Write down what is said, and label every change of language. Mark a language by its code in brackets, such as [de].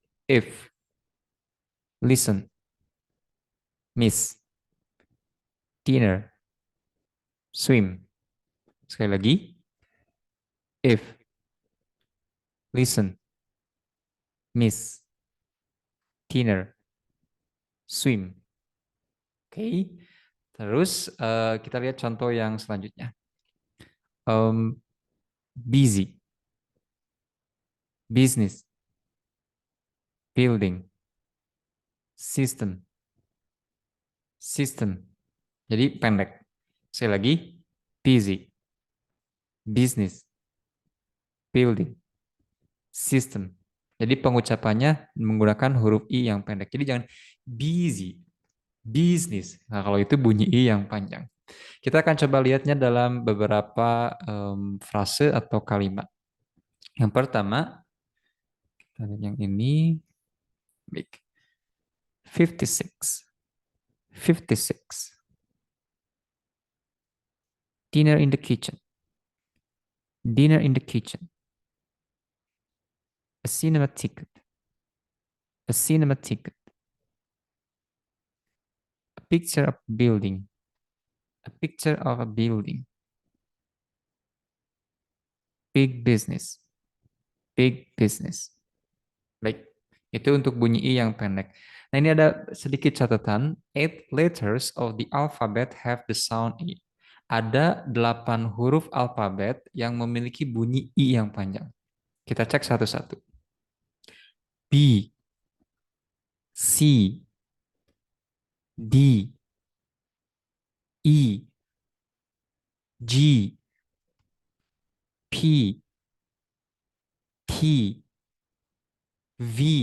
[en] If, listen, miss, dinner, swim. [id] Sekali lagi. [en] If, listen, miss, dinner, swim. Oke. [id] Terus kita lihat contoh yang selanjutnya. [en] Busy, business, building, system, system. [id] Jadi pendek. Sekali lagi. [en] Busy, business, building, system. [id] Jadi pengucapannya menggunakan huruf I yang pendek. Jadi jangan [en] busy, business. [id] Nah, kalau itu bunyi I yang panjang. Kita akan coba lihatnya dalam beberapa frase atau kalimat. Yang pertama, kita lihat yang ini. Baik. 56. 56. [en] Dinner in the kitchen. Dinner in the kitchen. A cinema ticket. A cinema ticket. A picture of a building. A picture of a building. Big business. Big business. [id] Baik, itu untuk bunyi I yang pendek. Nah, ini ada sedikit catatan. [en] 8 letters of the alphabet have the sound I. [id] Ada 8 huruf alfabet yang memiliki bunyi I yang panjang. Kita cek satu-satu. B, C, D, E, G, P, T, V.